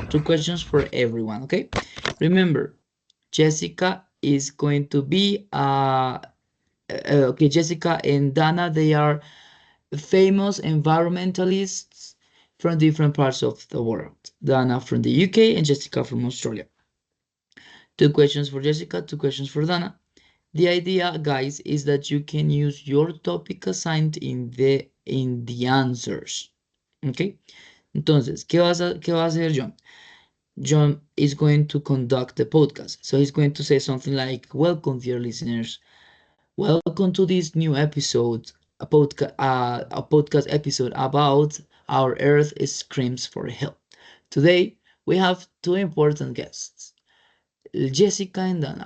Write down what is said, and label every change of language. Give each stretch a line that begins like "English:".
English: 2 questions for everyone, okay? Remember, Jessica is going to be okay, Jessica and Dana, they are famous environmentalists from different parts of the world. Dana from the UK and Jessica from Australia. 2 questions for Jessica, 2 questions for Dana. The idea, guys, is that you can use your topic assigned in the answers. Okay?
Spanish: Entonces, ¿qué va a hacer John?
English: John is going to conduct the podcast. So he's going to say something like, welcome, dear listeners. Welcome to this new episode, a podcast episode about Our Earth Screams for Help. Today, we have 2 important guests, Jessica and Dana.